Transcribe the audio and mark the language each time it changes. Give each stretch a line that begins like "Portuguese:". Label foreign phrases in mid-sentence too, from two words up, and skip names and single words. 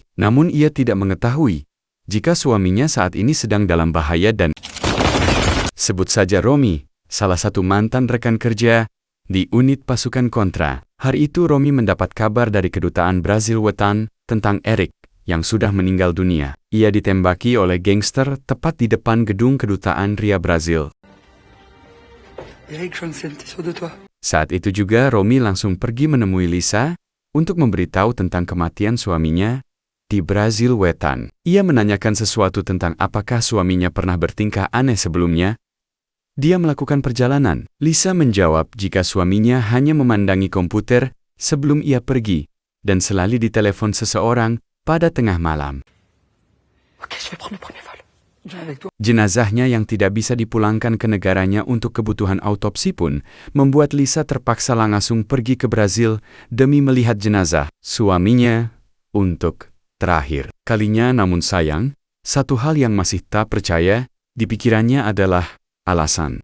Indonesian: Namun ia tidak mengetahui jika suaminya saat ini sedang dalam bahaya dan sebut saja Romi, salah satu mantan rekan kerja di unit pasukan kontra. Hari itu Romi mendapat kabar dari kedutaan Brazil Wetan tentang Eric yang sudah meninggal dunia. Ia ditembaki oleh gangster tepat di depan gedung kedutaan Ria Brazil.
French: Eric, je me sûr de toi.
Indonesian: Saat itu juga Romi langsung pergi menemui Lisa untuk memberitahu tentang kematian suaminya di Brazil Wetan. Ia menanyakan sesuatu tentang apakah suaminya pernah bertingkah aneh sebelumnya. Dia melakukan perjalanan. Lisa menjawab jika suaminya hanya memandangi komputer sebelum ia pergi dan selalu ditelepon seseorang pada tengah malam.
French: Ok, je vais prendre le premier vol. Viens avec toi.
Indonesian: Jenazahnya yang tidak bisa dipulangkan ke negaranya untuk kebutuhan autopsi pun membuat Lisa terpaksa langsung pergi ke Brazil demi melihat jenazah suaminya untuk terakhir kalinya. Namun sayang, satu hal yang masih tak percaya di pikirannya adalah alasan.